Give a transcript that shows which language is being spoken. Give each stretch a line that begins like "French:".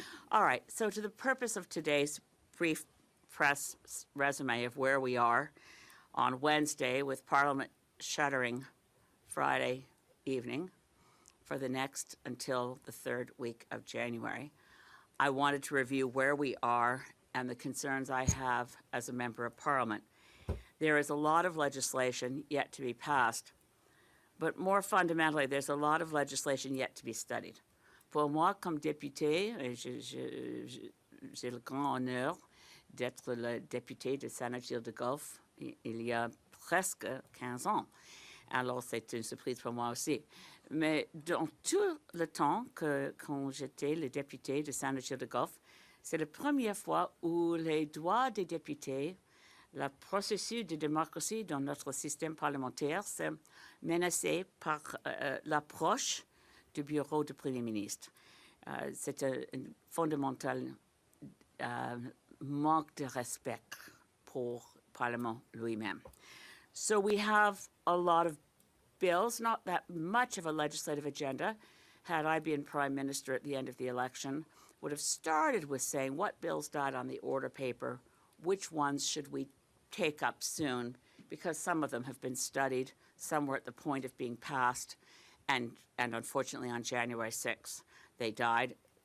English: All right, so to the purpose of today's brief press resume of where we are on Wednesday with Parliament shuttering Friday evening for the next until the third week of January, I wanted to review where we are and the concerns I have as a member of Parliament. There is a lot of legislation yet to be passed, but more fundamentally, there's a lot of legislation yet to be studied.
French: Pour moi, comme député, j'ai le grand honneur d'être le député de Saint-Gilles-de-Golfe il y a presque 15 ans. Alors, c'est une surprise pour moi aussi. Mais dans tout le temps quand j'étais le député de Saint-Gilles-de-Golfe, c'est la première fois où les droits des députés, le processus de démocratie dans notre système parlementaire, s'est menacé par l'approche du bureau du Premier ministre. C'est un fondamental manque de respect pour le Parlement lui-même.
English: So we have a lot of bills, not that much of a legislative agenda. Had I been Prime Minister at the end of the election, would have started with saying what bills died on the order paper, which ones should we take up soon, because some of them have been studied, some were at the point of being passed, and unfortunately on January 6th they died.